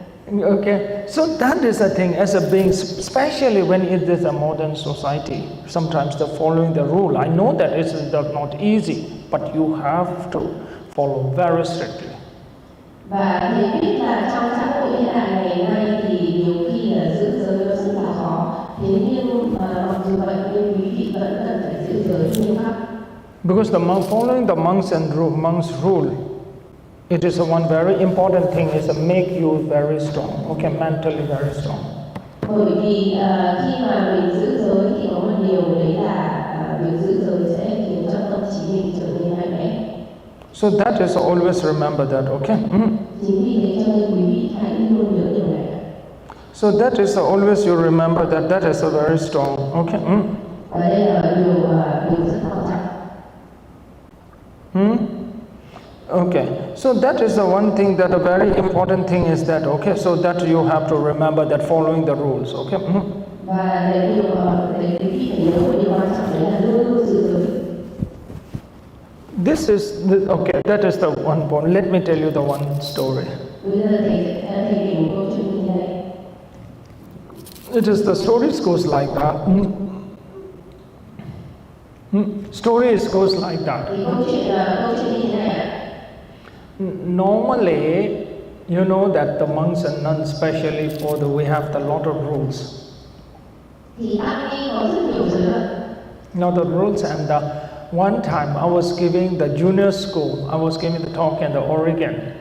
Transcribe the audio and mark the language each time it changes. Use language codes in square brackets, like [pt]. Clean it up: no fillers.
[en] Okay, so that is the thing as a being, especially when it is a modern society. Sometimes the following the rule. I know that it is not easy, but you have to follow very strictly. [vi] Và thế biết là trong xã hội hiện đại ngày nay thì nhiều khi là giữ giới nó rất là khó. Thế nhưng mặc dù vậy nhưng quý vị vẫn cần phải giữ giới nghiêm khắc. [en] Because following the monks' rule, it is one very important thing is to make you very strong, okay, mentally very strong. [vi] Bởi vì khi mà mình giữ giới thì có một điều đấy là việc giữ giới sẽ khiến cho tâm trí mình trở nên mạnh mẽ. [en] So that is always remember that, okay? [vi] Chính vì thế cho nên quý vị hãy luôn nhớ điều này. [en] So that is always you remember that is a very strong, okay? [vi] Và đây là điều rất quan trọng. [en] Okay, so that is the one thing that a very important thing is that, okay, so that you have to remember that following the rules, okay? [vi] Và điều quý vị phải nhớ một điều quan trọng đấy là luôn luôn giữ giới. [en] This is, okay, that is the one point. Let me tell you the one story. [vi] Bây giờ thầy kể một câu chuyện như thế này. [en] It is the stories goes like that. Stories goes like that. [vi] Câu chuyện như thế này ạ. [en] Normally, you know that the monks and nuns, especially we have a lot of rules. [vi] Thì tăng ni có rất nhiều giới luật. [en] Now the rules, and one time I was giving the junior school, I was giving the talk in the Oregon.